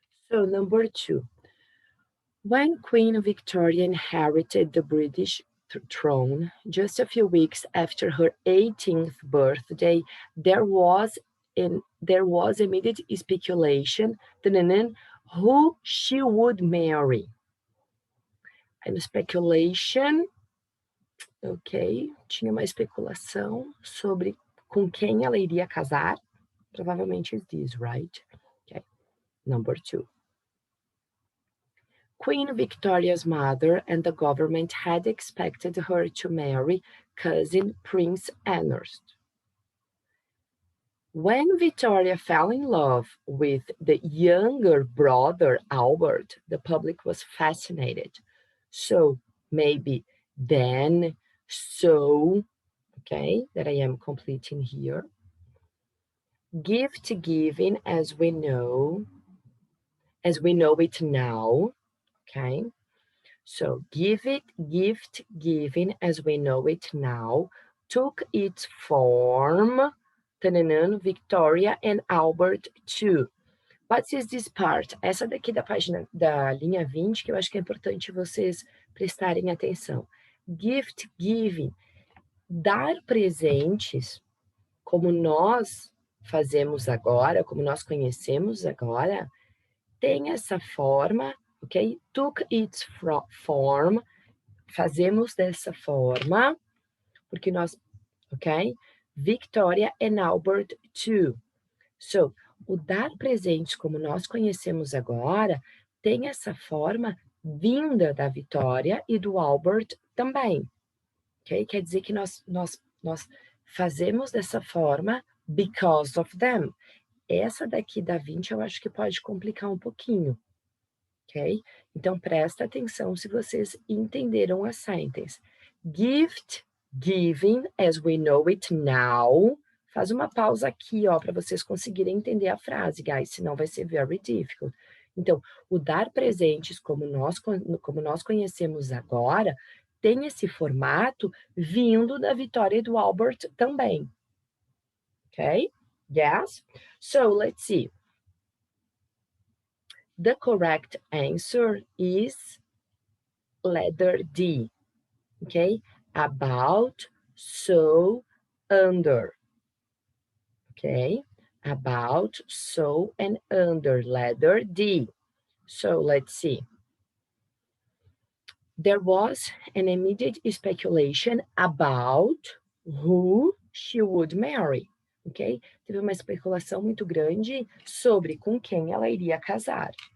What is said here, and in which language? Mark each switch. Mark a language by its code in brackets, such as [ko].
[en] So number 2, when Queen Victoria inherited the British throne just a few weeks after her 18th birthday, there was immediate speculation who she would marry. And speculation, [pt] ok, tinha uma especulação sobre com quem ela iria casar. Provavelmente [en] is this, right? Okay, number 2. Queen Victoria's mother and the government had expected her to marry cousin Prince Ernest. When Victoria fell in love with the younger brother Albert, the public was fascinated. So maybe then, so, okay, that I am completing here. Gift giving as we know it now, okay? So gift giving as we know it now took its form, Victoria and Albert too. What is this part? [pt] Essa daqui da linha 20, que eu acho que é importante vocês prestarem atenção. [en] Gift giving, [pt] dar presentes, como nós fazemos agora, como nós conhecemos agora, tem essa forma, ok? [en] Took its form, [pt] fazemos dessa forma, porque nós, ok? [en] Victoria and Albert too. [pt] So, o dar presentes como nós conhecemos agora tem essa forma vinda da Vitória e do Albert também, ok? Quer dizer que nós fazemos dessa forma [en] because of them. [pt] Essa daqui da 20 eu acho que pode complicar um pouquinho, ok? Então, presta atenção se vocês entenderam a sentence. [en] Gift giving as we know it now. [pt] Faz uma pausa aqui, ó, para vocês conseguirem entender a frase, guys, senão vai ser [en] very difficult. [pt] Então, o dar presentes como nós conhecemos agora, tem esse formato vindo da Vitória e do Albert também. [en] Ok? Yes? So, let's see. The correct answer is letter D, okay? About, so, under, okay? About, so, and under, letter D. So let's see. There was an immediate speculation about who she would marry. Ok? [pt] Teve uma especulação muito grande sobre com quem ela iria casar.